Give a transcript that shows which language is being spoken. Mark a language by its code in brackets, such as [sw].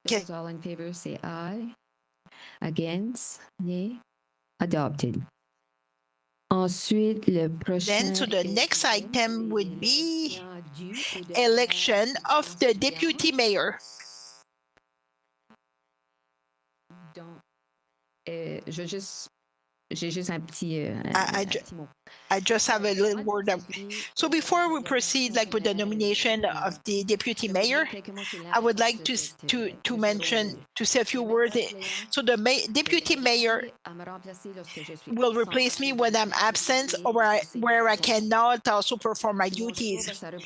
[en] Those all in favor say aye. Against? Nay. Adopted. [fr] Ensuite, le prochain. [en] Then, so the next item would be election of the deputy mayor. [fr] Donc, j'ai juste un petit mot. [en] I just have a little word. So before we proceed with the nomination of the deputy mayor, I would like to say a few words. So the deputy mayor will replace me when I'm absent or where I cannot also perform my duties.